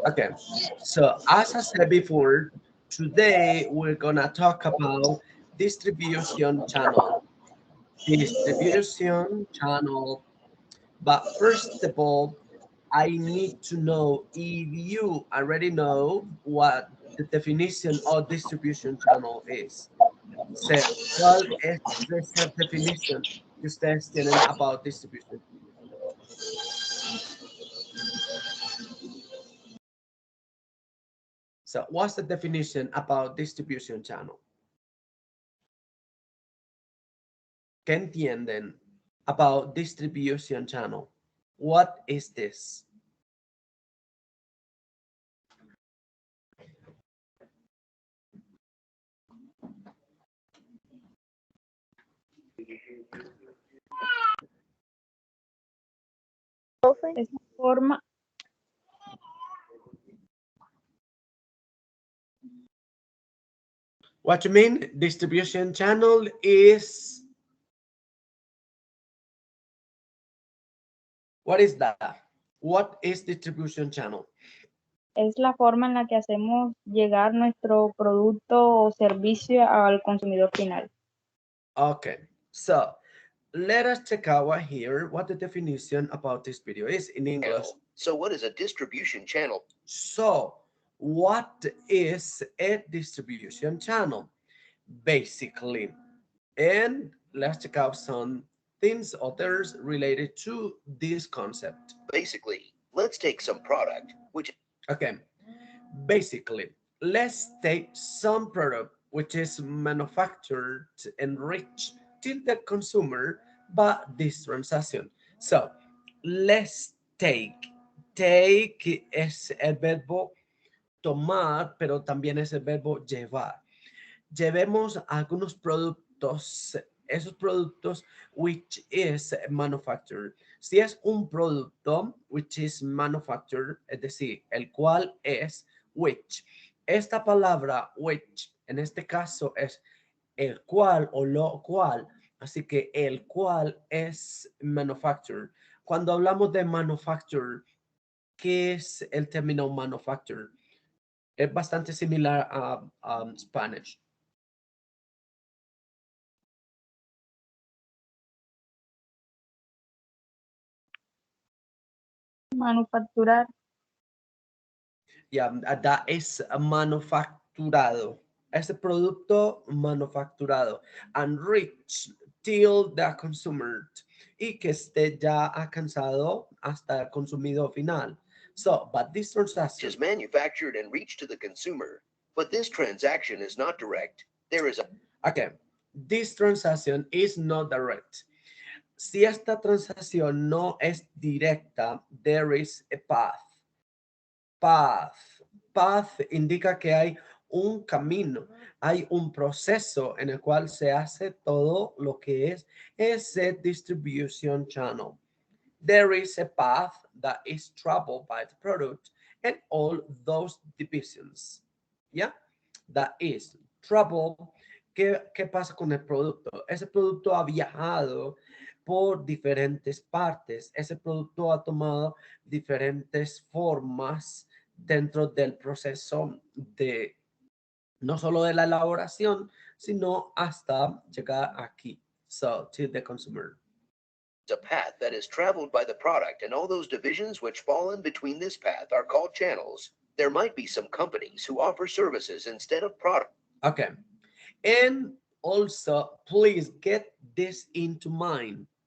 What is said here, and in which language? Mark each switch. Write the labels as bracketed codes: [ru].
[en] Okay, so as I said before, today we're gonna talk about distribution channel. Distribution channel. But first of all, I need to know if you already know what the definition of distribution channel is. [es] Sé, ¿cuál es esa definición que ustedes tienen [en] about distribution? So, what's the definition about distribution channel? [es] ¿Qué entienden [en] about distribution channel? What is this? [es] Es una forma. [en] What you mean? Distribution channel is... What is that? What is distribution channel? [es] Es la forma en la que hacemos llegar nuestro producto o servicio al consumidor final. [en] Okay, so let us check out here what the definition about this video is in English. So what is a distribution channel? So, what is a distribution channel? Basically, and let's check out some things others related to this concept. Basically, let's take some product, which Okay, basically, let's take some product which is manufactured and reached to the consumer by this transaction. So, let's take [es] es el verbo tomar, pero también es el verbo llevar. Llevemos algunos productos, esos productos [en] which is manufactured. [es] Si es un producto [en] which is manufactured, [es] es decir, el cual es which. Esta palabra which en este caso es el cual o lo cual. Así que el cual es manufactured. Cuando hablamos de manufactured, ¿qué es el término manufactured? Es bastante similar a Spanish. Manufacturar. [en] Yeah, that is manufacturado. [es] ese producto manufacturado [en] and reach till the consumer, [es] y que esté ya alcanzado hasta el consumidor final. [en] So, but this transaction is manufactured and reached to the consumer, but this transaction is not direct. There is a okay, this transaction is not direct. [es] Si esta transacción no es directa, [en] there is a path. Path. [es] Path indica que hay un camino, hay un proceso en el cual se hace todo lo que es ese distribution channel. [en] There is a path that is traveled by the product and all those divisions. Yeah, that is travel. [es] ¿Qué pasa con el producto? Ese producto ha viajado por diferentes partes. Ese producto ha tomado diferentes formas dentro del proceso de no solo de la elaboración, sino hasta llegar aquí. [en] So, to the consumer. path that is traveled by the product, and all those divisions which fall in between this path are called channels. There might be some companies who offer services instead of product. Okay. And also, please get this into mind.